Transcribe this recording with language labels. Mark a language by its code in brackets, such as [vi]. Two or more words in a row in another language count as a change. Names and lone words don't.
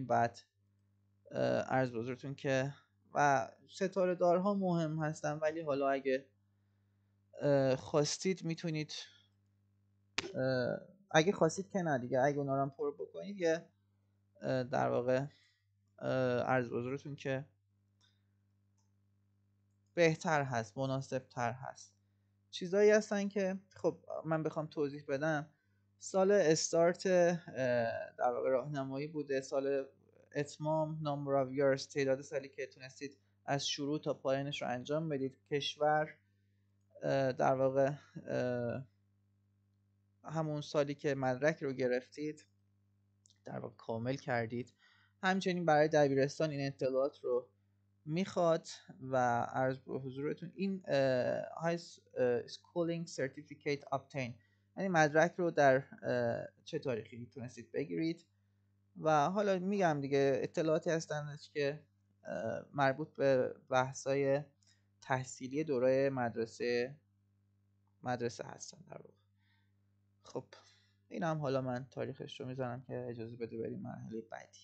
[fa] بعد عرض به حضورتون که و ستاره دارها مهم هستن، ولی حالا اگه خواستید میتونید اگه خواستید که نه دیگه، اگه اونا رو هم پر بکنید یه در واقع عرض به حضورتون که بهتر هست، مناسب تر هست. چیزایی هستن که خب من بخوام توضیح بدم، سال استارت در واقع راهنمایی بوده، سال اتمام [en] number of years [fa] تعداد سالی که تونستید از شروع تا پایانش رو انجام بدید، کشور در واقع همون سالی که مدرک رو گرفتید در واقع کامل کردید. همچنین برای دبیرستان این اطلاعات رو میخواد و عرض به حضورتون این های [en] schooling certificate obtain، [fa] یعنی مدرک رو در چه تاریخی میتونستید بگیرید. و حالا میگم دیگه اطلاعاتی هستند که مربوط به بحث‌های تحصیلی دوره مدرسه هستن در واقع. خب این هم حالا من تاریخش رو میزنم که اجازه بده بریم مرحله بعدی.